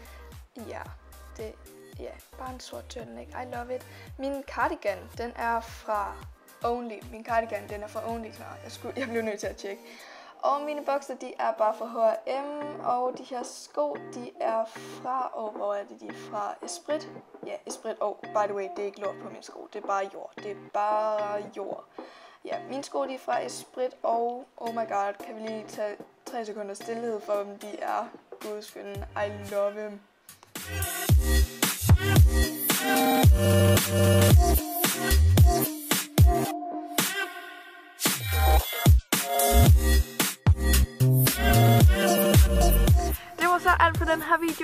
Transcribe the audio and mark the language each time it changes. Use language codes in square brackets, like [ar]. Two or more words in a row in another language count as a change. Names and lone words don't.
[da] Ja, bare en sort turtleneck. [en] I love it. [da] Min cardigan, den er fra Only. Min cardigan, den er fra Only, klar. Jeg blev nødt til at tjekke. Og mine bukser, de er bare fra H&M, og de her sko, de er fra, hvor er det, de er fra? Esprit. Ja, [en] Esprit. By the way, [da] det er ikke lort på mine sko, det er bare jord. Det er bare jord. Ja, mine sko, de er fra Esprit, og [en] oh my god, [da] kan vi lige tage 3 sekunder stillhed for dem, de er gudskønne. [en] I love them. [da] Det var så alt for den her video.